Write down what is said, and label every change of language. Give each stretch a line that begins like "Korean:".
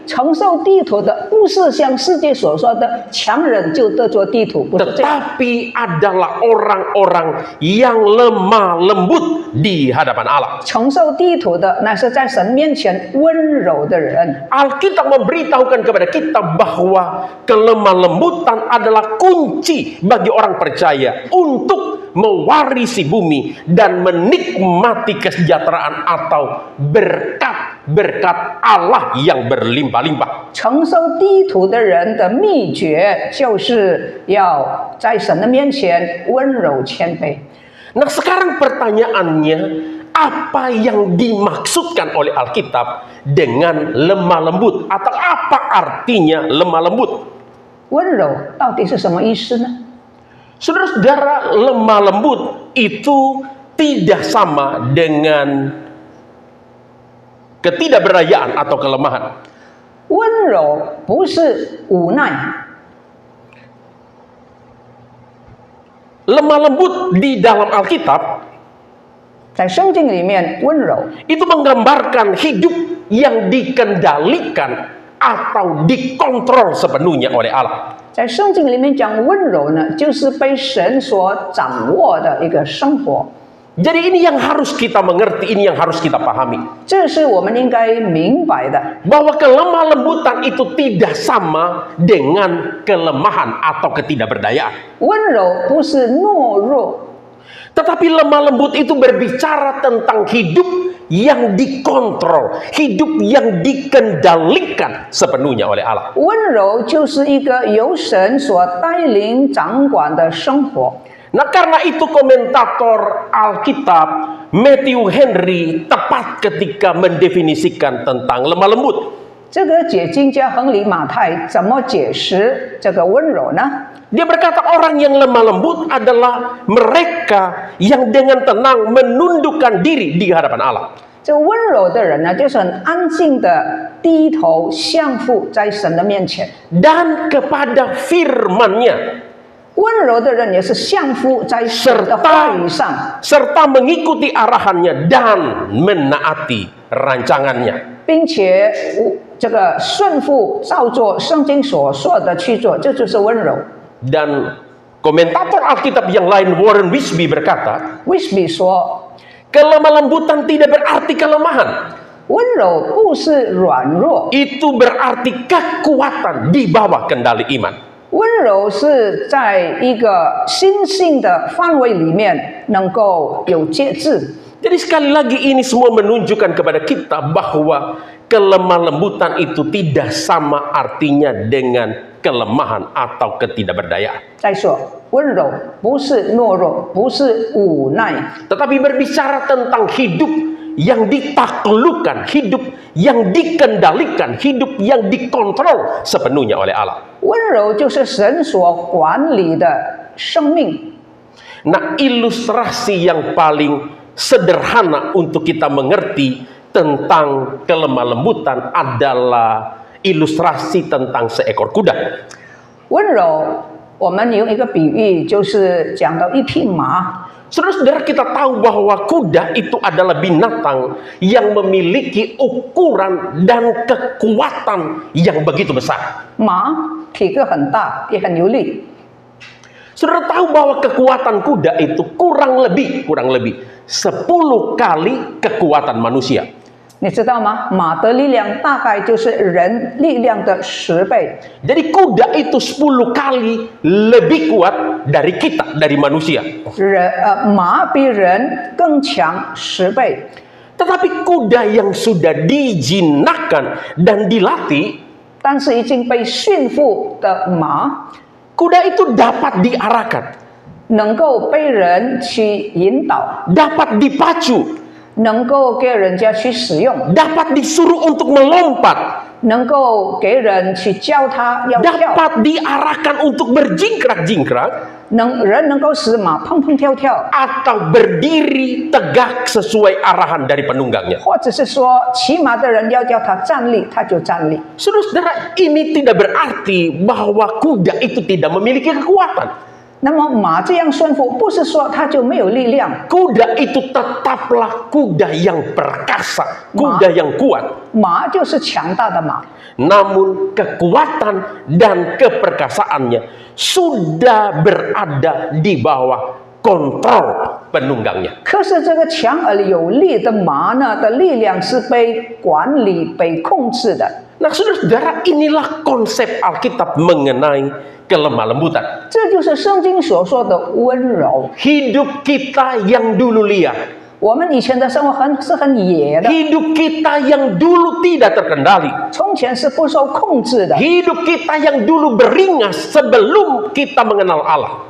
Chinese: 承受地土的不是像世界所说的强人就得着地土，不是这样。
Indonesian: Tetapi adalah orang-orang yang lemah lembut di hadapan Allah.
Chinese: 承受地土的，那是在神面前温柔的人。
Indonesian: Alkitab memberitahukan kepada kita bahwa kelemah lembutan adalah kunci bagi orang percaya untuk mewarisi bumi dan menikmati kesejahteraan atau berkat-berkat Allah yang berlimpah-limpah.
Chinese: 承受地土的人的秘诀，就是要在神的面前温柔谦卑。
Indonesian: Nah, sekarang pertanyaannya, apa yang dimaksudkan oleh Alkitab dengan lemah lembut, atau apa artinya lemah lembut?
Chinese: 温柔到底是什么意思呢？
Indonesian: Saudara-saudara, lemah lembut itu tidak sama dengan ketidakberdayaan atau kelemahan.
Chinese: 温柔不是无奈，
Indonesian: Lemah lembut di dalam Alkitab
Chinese: 在圣经里面，温柔
Indonesian: itu menggambarkan hidup yang dikendalikan atau dikontrol sepenuhnya oleh Allah.
Chinese: 在圣经里面讲温柔呢，就是被神所掌握的一个生活。
Indonesian: Jadi ini yang harus kita mengerti, ini yang harus kita pahami.
Chinese: 这是我们应该明白的。
Indonesian: Bahwa kelemah lembutan itu tidak sama dengan kelemahan atau ketidakberdayaan.
Chinese: 温柔不是懦弱，
Indonesian: Tetapi lemah lembut itu berbicara tentang hidup yang dikontrol, hidup yang dikendalikan sepenuhnya oleh Allah.
Chinese: 温柔就是一个由神所带领掌管的生活。
Indonesian: Nah, karena itu komentator Alkitab Matthew Henry tepat ketika mendefinisikan tentang lemah lembut.
Chinese: 这个解经家亨利马太怎么解释这个温柔呢？
Indonesian: Dia berkata orang yang lemah lembut adalah mereka yang dengan tenang menundukkan diri di hadapan Allah.
Chinese: 这个温柔的人呢，就是很安静的低头降服在神的面前。
Indonesian: Dan kepada firman-Nya
Chinese: 温柔的人也是降服在神的话语上，
Indonesian: serta mengikuti arahannya dan menaati rancangannya.
Chinese: 并且这个顺服照做圣经所说的去做，这就是温柔。
Indonesian: Dan komentator Alkitab yang lain Warren Wiersbe berkata,
Chinese: Wiersbe 说，
Indonesian: kelemah lembutan tidak berarti kelemahan.
Chinese: 温柔不是软弱，
Indonesian: Itu berarti kekuatan di bawah kendali iman.
Chinese: 温柔是在一个心性的范围里面能够有节制。
Indonesian: Jadi sekali lagi ini semua menunjukkan kepada kita bahwa kelemah lembutan itu tidak sama artinya dengan kelemahan atau ketidakberdayaan.
Chinese: 再说，温柔不是懦弱，不是无奈，
Indonesian: Tetapi berbicara tentang hidup yang ditaklukkan, hidup yang dikendalikan, hidup yang dikontrol sepenuhnya oleh Allah.
Chinese: 温柔就是神所管理的生命。
Indonesian: Nah, ilustrasi yang paling sederhana untuk kita mengerti tentang kelemah lembutan adalah ilustrasi tentang seekor kuda.
Chinese: 温柔，我们用一个比喻，就是讲到一匹马。
Indonesian: Saudara-saudara, kita tahu bahwa kuda itu adalah binatang yang memiliki ukuran dan kekuatan yang begitu besar.
Chinese: 马体格很大，也很有力。
Indonesian: Saudara tahu bahwa kekuatan kuda itu kurang lebih 10 kali kekuatan manusia.
Chinese: 你知道吗？马的力量大概就是人力量的10倍。
Indonesian: Jadi kuda itu 10 kali lebih kuat dari kita, dari manusia.
Chinese: 马比人更强10倍。
Indonesian: Tetapi kuda yang sudah dijinakkan dan dilatih,
Chinese: 但是已经被驯服的马，
Indonesian: kuda itu dapat diarahkan,
Chinese: 能够被人去引导，
Indonesian: dapat dipacu,
Chinese: 能够给人家去使用，
Indonesian: dapat disuruh untuk melompat,
Chinese: 能够给人去教他要跳，
Indonesian: dapat diarahkan untuk berjingkrak-jingkrak,
Chinese: 人能够使马蹦蹦跳跳，
Indonesian: atau berdiri tegak sesuai arahan dari penunggangnya.
Chinese: 或者是说骑马的人要叫他站立，他就站立。
Indonesian: Saudara-saudara, ini tidak berarti bahwa kuda itu tidak memiliki kekuatan.
Chinese: 那么马这样驯服，不是说他就没有力量，
Indonesian: Kuda itu tetaplah kuda yang perkasa, kuda yang kuat.
Chinese: 马就是强大的马。
Indonesian: Namun kekuatan dan keperkasaannya sudah berada di bawah kontrol penunggangnya.
Chinese: 可是这个强而有力的马呢的力量是被管理、被控制的。
Indonesian: Nah, saudara-saudara, inilah konsep Alkitab mengenai kelemah lembutan.
Chinese: 这就是圣经所说的温柔。
Indonesian: Hidup kita yang dulu liar,
Chinese: 我们以前的生活是很野的，
Indonesian: hidup kita yang dulu tidak terkendali,
Chinese: 从前是不受控制的，
Indonesian: hidup kita yang dulu beringas sebelum kita mengenal Allah.